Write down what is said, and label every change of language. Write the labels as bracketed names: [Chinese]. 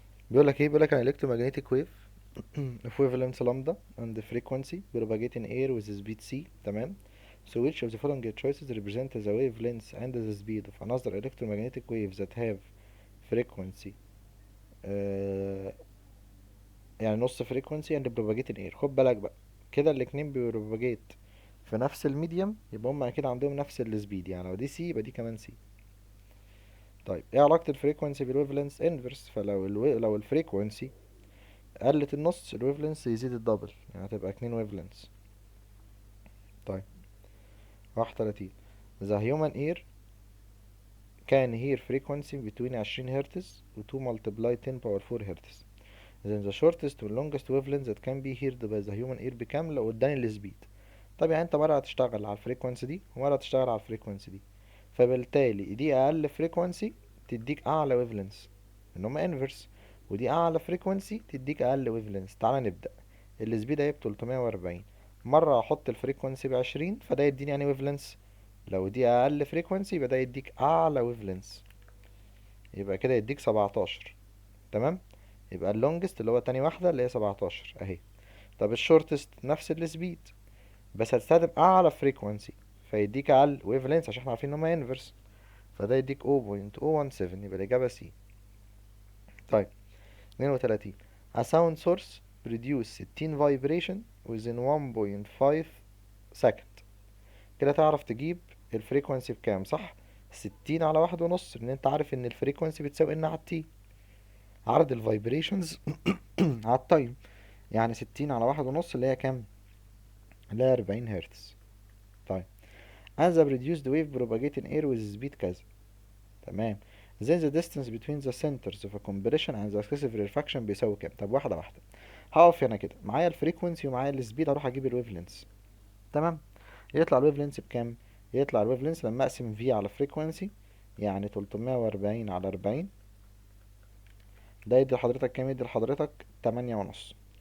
[Arabic] بيقول لك ايه، بيقول لك [English] an electromagnetic wave of wavelength lambda and the frequency propagate in air with speed c. [Arabic] تمام. [English] So which of the following choices represent the wavelength and the speed of another electromagnetic waves that have frequency [Arabic] يعني نص [English] frequency and propagate in air. [Arabic] خد بالك بقى كده الاتنين بيبروباجيت في نفس الميديم يبقى هما اكيد عندهم نفس السبيد، يعني لو دي سي يبقى دي كمان سي. طيب ايه علاقة الفريكوانسي بالويف لينث انفرس، فلو لو الفريكوانسي قلت النص الويف لينث يزيد الدبل، يعني هتبقى 2 ويف لينث. [English] طيب 31 the human ear can hear frequency between 20 هرتز و 2 multiply 10 power 4 هرتز. then the shortest و longest wavelength that can be heard by the human ear [Arabic] بكام لو اداني السبيد. طب يعني انت مرة هتشتغل على الفريكوانسي دي ومرة هتشتغل على الفريكوانسي دي، فبالتالي دي اقل فريكوانسي تديك اعلى ويف لينث ان هما انفرس، ودي اعلى فريكوانسي تديك اقل ويف لينث. تعالى نبدأ. السبيد هي ب 340، مرة احط الفريكوانسي ب20 فده يديني يعني ويف لينث، لو دي اقل فريكوانسي يبقى ده يديك اعلى ويف لينث، يبقى كده يديك 17. تمام. يبقى اللونجست اللي هو تاني واحدة اللي هي 17 اهي. طب الشورتست نفس السبيد بس هتستخدم اعلى فريكوانسي فيديك اقل ويف لينث عشان احنا عارفين ان هما انفرس، فده يديك 0.017 يبقى الاجابة سي. [English] طيب 32 a sound source produce 60 vibration within 1.5 second [Arabic] كده تعرف تجيب الفريكونسي بكام، صح؟ 60 على 1.5، لان انت عارف ان الفريكونسي بتساوي ان على التي، عدد الفايبريشنز على التايم. يعني 60 على 1.5 اللي هي كام؟ اللي هي 40 هرتز. طيب [English] and the reduced wave propagate in air with speed [Arabic] كذا. تمام. [English] then the distance between the centers of a compression and the excessive rarefaction [Arabic] بيساوي كام؟ طب واحدة واحدة. هقف هنا كده، معايا الفريكونسي ومعايا السبيد، اروح اجيب الويف لينس. تمام. يطلع الويف لينس بكام؟ يطلع الويف لينس لما اقسم في على فريكونسي، يعني 340 على 40، ده يدي لحضرتك كام؟ يدي لحضرتك 8.5.